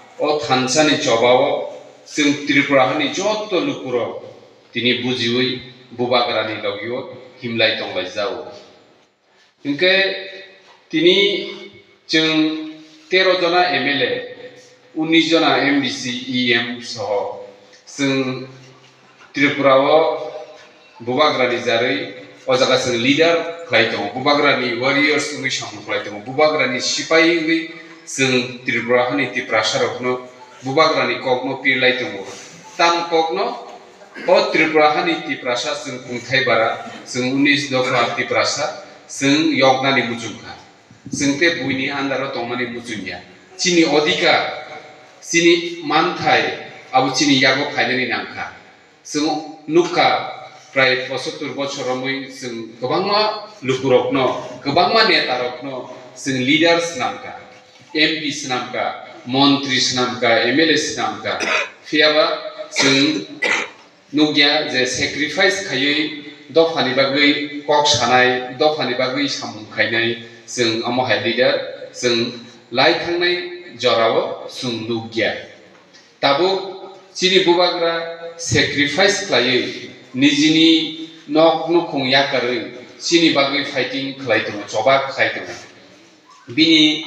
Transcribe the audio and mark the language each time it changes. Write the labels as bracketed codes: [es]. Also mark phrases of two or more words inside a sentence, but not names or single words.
[trp] thansani chobao sung Tripura hani jotto lukuro tini bujiui bubagrani logio himlai tonglai jao inke tini jeng 13 jona MLA 19 jona MDC EM soho जों त्रिपुराओ बुबाग्रानि जारै अजागा जों लीडर खालाय दङ बुबाग्रानि वारियर्स जों सामु खालाय दङ बुबाग्रानि सिपाही जों त्रिपुरा हानि तिप्रासारकनो बुबाग्रानि ककनो पिरलाय दङ ताम ककनो ओ त्रिपुरा हानि तिप्रासा जों खुंथाय बारा जों 19 दफा तिप्रासा जों यगनानि मुजुखा जों ते बुइनि आन्दाराव दंनानि मुजुनिया चिनि अधिकार चिनि मानथाय abu chini yago phainani nangkha जों नुखा प्राय 75 बछरमै जों गोबांमा लुकुरकनो गोबांमा नेतारकनो जों लीडर्स नामका एमपीस नामका मन्त्रीस नामका एमएलएस नामका फियाबा जों नुगिया जे सेक्रिफाइस खायै दफानि बागै कक सानाय दफानि बागै सामुं खायनाय जों अमहाय लीडर जों लाइथांनाय जराव जों नुगिया ताबो चिनि बुबाग्रा सेक्रिफाइस खायै निजिनि नक नुखुं याकारै चिनि बागै फाइटिं खालायदों जबा खायदों बिनि